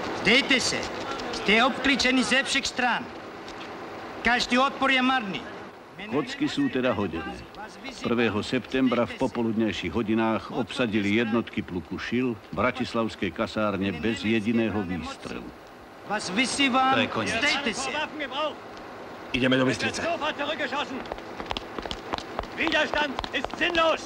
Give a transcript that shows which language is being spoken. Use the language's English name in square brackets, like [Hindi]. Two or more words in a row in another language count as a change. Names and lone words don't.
[Czech] Dejte se. Ste obklíčení ze všech strán. Každý odpor je marný. [Slovak] Kocky sú teda hodené. 1. septembra v popoludnejších hodinách obsadili jednotky pluku Šil v bratislavskej kasárne bez jediného výstrelu. [Czech] Vás vysývam, zdejte se. [Slovak] Ideme do Bystrice. [German] Widerstand ist sinnlos.